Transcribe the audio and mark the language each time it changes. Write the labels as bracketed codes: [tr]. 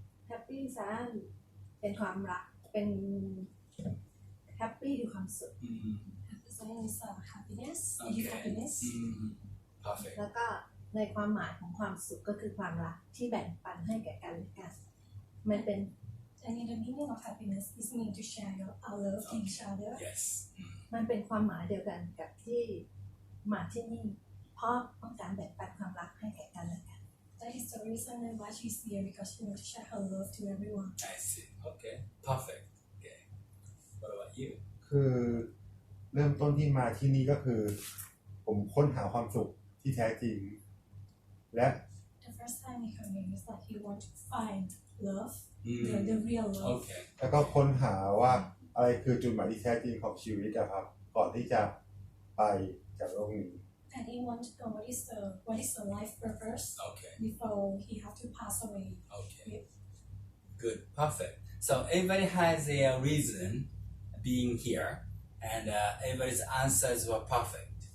[th] Happy San เป็นความรักเป็น Happy คือความสุข [en] Happy Science happiness Okay. happiness Perfect. [th] แล้วก็ในความหมายของความสุขก็คือความรักที่แบ่งปันให้แก่กันและกันมันเป็น [en] and in the meaning of happiness is mean to share our love to each other Yes. [th] มันเป็นความหมายเดียวกันกับที่มาที่นี่เพราะต้องการแบ่งปันความรักให้แก่กันและกัน [en] That is the reason why she's here because she wants to share her love to everyone. I see. Okay. Perfect. Okay. What about you? [th] คือเริ่มต้นที่มาที่นี่ก็คือผมค้นหาความสุขที่แท้จริงและ [en] The first time he came here is that he want to find love, Mm. the real love. Okay. [th] แล้วก็ค้นหาว่าอะไรคือจุดหมายที่แท้จริงของชีวิตนะครับก่อนที่จะไปจากโลกนี้ [en] And he want to know what is the life purpose Okay. before he have to pass away. Okay. Good. Perfect. So everybody has a reason being here, and everybody's answers were perfect.